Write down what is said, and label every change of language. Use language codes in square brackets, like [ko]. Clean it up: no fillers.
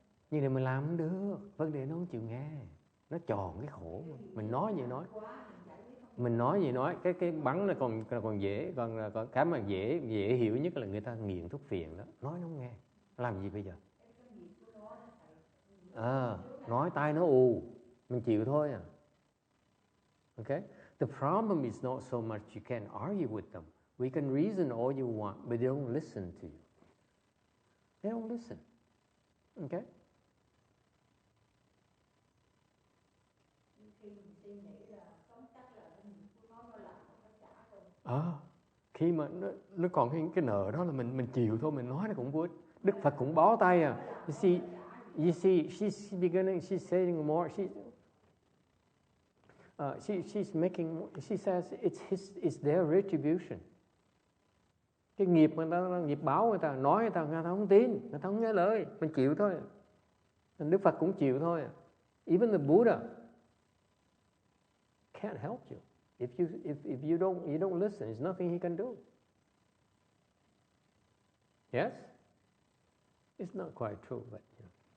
[vi] Nhưng mà mình làm không được, vấn đề nó không chịu nghe. Nó chọn cái khổ. Mình nói gì nói. Mình nói gì nói, cái bắn nó còn dễ, còn cái mà dễ hiểu nhất là người ta nghiện thuốc phiện đó, nói nó không nghe. Làm gì bây giờ? Nói tai nó ù, mình chịu thôi à. [en] Okay? The problem is not so much you can argue with them. We can reason all you want, but they don't listen to you. They don't listen. Okay? [vi] Khi mà nó còn cái nợ đó là mình chịu thôi, mình nói nó cũng vui. Đức Phật cũng bó tay à. [en] You see, You see, she's saying more. She's making. She says it's their retribution. [vi] Cái nghiệp người ta, nghiệp báo người ta, nói người ta không tin, người ta không nghe lời, mình chịu thôi. Đức Phật cũng chịu thôi. [en] Even the Buddha can't help you. If you don't listen, there's nothing he can do. Yes? It's not quite true, but you know.